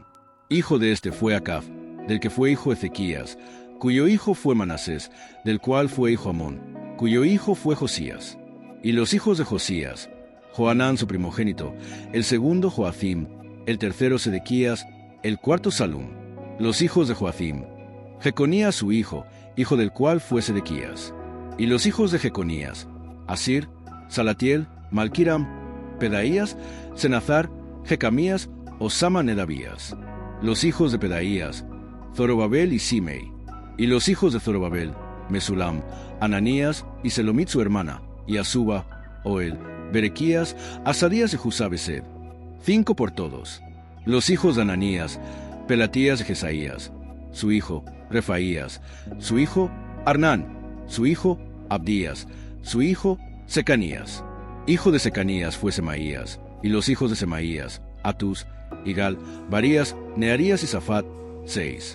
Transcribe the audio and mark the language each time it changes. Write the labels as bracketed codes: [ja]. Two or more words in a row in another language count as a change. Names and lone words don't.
[es] Hijo de este fue Acab, del que fue hijo Ezequías, cuyo hijo fue Manasés, del cual fue hijo Amón, cuyo hijo fue Josías. Y los hijos de Josías: Johanán su primogénito, el segundo Joacim, el tercero Sedequías, el cuarto Salum. Los hijos de Joacim: Jeconías su hijo, hijo del cual fue Sedequías. Y los hijos de Jeconías: Asir, Salatiel, Malquiram, Pedaías, Senazar, Jecamías, Osama Nedabías. Los hijos de Pedaías: Zorobabel y Simei. Y los hijos de Zorobabel: Mesulam, Ananías y Selomit su hermana, y Asuba, Oel, Berequías, Asadías y Jusabesed. 5 por todos. Los hijos de Ananías: Pelatías de Jesaías, su hijo Refaías, su hijo Arnán, su hijo Abdías, su hijo Secanías. Hijo de Secanías fue Semaías, y los hijos de Semaías: Atus, Igal, Barías, Nearías y Safat. 6.